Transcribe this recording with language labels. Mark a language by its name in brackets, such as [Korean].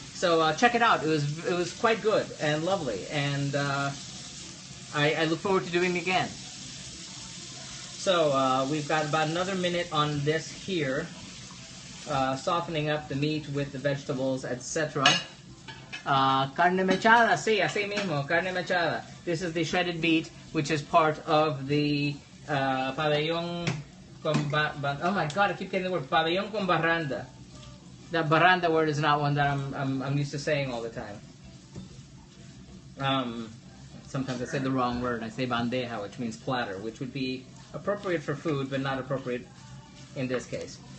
[English] So check it out. It was quite good and lovely, and I look forward to doing it again. So we've got about another minute on this here, softening up the meat with the vegetables, etc. [Spanish] Carne mechada, sí, así mismo, carne mechada. [English] This is the shredded meat, which is part of the Pabellón con oh my God, I keep getting the word Pabellón con baranda. That baranda word is not one that I'm used to saying all the time. Sometimes I say the wrong word. I say bandeja, which means platter, which would be appropriate for food, but not appropriate in this case.